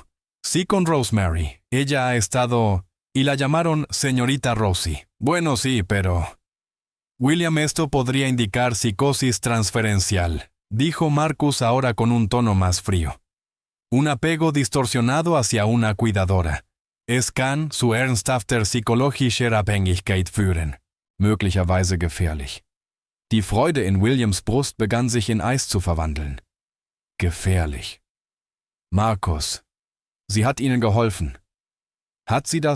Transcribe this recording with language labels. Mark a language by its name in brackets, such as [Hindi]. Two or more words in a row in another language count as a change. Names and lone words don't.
[Spanish] «Sí, con Rosemary. Ella ha estado...» «Y la llamaron señorita Rosie». «Bueno, sí, pero...» «William, esto podría indicar psicosis transferencial», dijo Marcus ahora con un tono más frío. «Un apego distorsionado hacia una cuidadora. [German] Es kann zu ernsthafter psychologischer Abhängigkeit führen». Möglicherweise gefährlich. Die Freude in Williams Brust begann sich in Eis zu verwandeln. Gefährlich. Markus. Sie hat ihnen geholfen. Hat sie das?